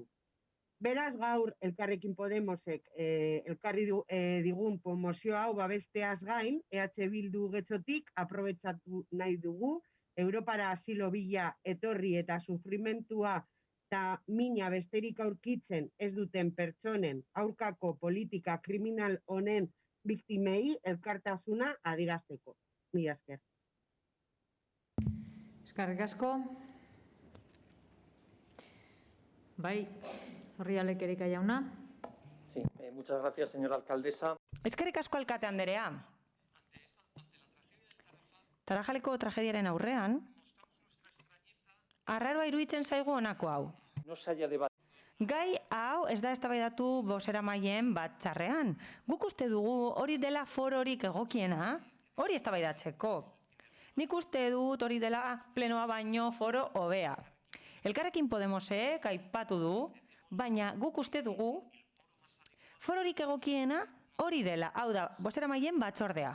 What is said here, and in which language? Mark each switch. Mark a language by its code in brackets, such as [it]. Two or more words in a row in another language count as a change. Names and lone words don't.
[eu] Beraz, gaur Elkarrekin Podemosek elkarri digun mozio hau babesteaz gain, EH Bildu getxotik aprobetxatu nahi dugu, Europara asilo bila etorri eta sufrimentua eta mina besterik aurkitzen ez duten pertsonen aurkako politika kriminal honen biktimei elkartasuna adierazteko. Mila esker. Eskerrik asko. Bai, Zorrialek Erika jauna. [es] Sí, muchas gracias, señora alcaldesa. [eu] Eskerrik asko alkate anderea. Tarajaleko tragediaren aurrean, arraroa iruditzen zaigu honako hau. [es] No se haya debatido. [eu] Gai hau ez da eztabaidatu bozeramaileen batzarrean. Guk uste dugu hori dela fororik egokiena, hori eztabaidatzeko. Nik uste dut hori dela plenoa baino foro hobea. Elkarrekin Podemosek aipatu du, baina guk uste dugu fororik egokiena hori dela, hau da, bozeramaileen batzordea.